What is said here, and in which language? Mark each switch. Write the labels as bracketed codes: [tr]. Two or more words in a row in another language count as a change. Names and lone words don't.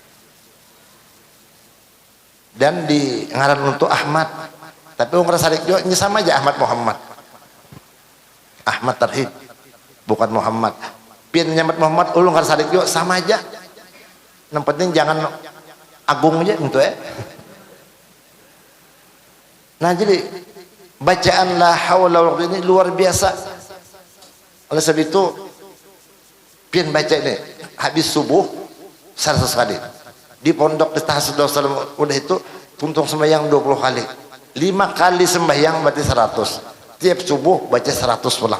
[bjn] Dan di ngaran untuk Ahmad, tapi orang sarik juga ini sama aja Ahmad Muhammad. [id] Ahmad Tarhib, bukan Muhammad. [bjn] Pian nyamat Muhammad, ulung ngaran sarik juga sama aja. [id] Yang penting jangan agung aja gitu ya. Nah, jadi bacaan [ar] لا حول ولا قوة [id] ini luar biasa. Oleh sebab itu pian baca ini habis subuh 100 kali. Di Pondok Tahajud Darussalam udah itu tuntung sembahyang 20 kali. 5 kali sembahyang berarti 100. [bjn] Tiap subuh baca 100 pulang.